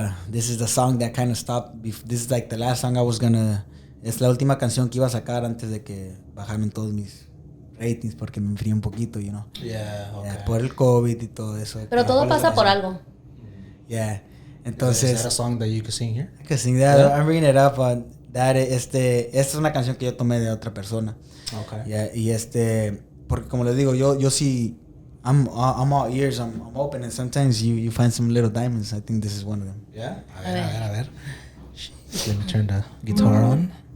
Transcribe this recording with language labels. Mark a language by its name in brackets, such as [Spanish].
[English] This is the song that kind of stopped. This is like the last song I was gonna. [Spanish] Es la última canción que iba a sacar antes de que bajaron todos mis ratings porque me enfrié un poquito, [English] you know. yeah, okay. [Spanish] Yeah, por el COVID y todo eso. Pero todo pasa por algo. [English] Yeah. Is [Spanish] Entonces, [English] that a song that you could sing here? I can sing that. Yeah. I'm bringing it up. [Spanish] Esta es una canción que yo tomé de otra persona. [English] Okay. [Spanish] Yeah, y porque como les digo, yo sí, [English] I'm all ears. I'm open, and sometimes you find some little diamonds. I think this is one of them. [Spanish] Yeah. A ver. [English] Let me turn the guitar on.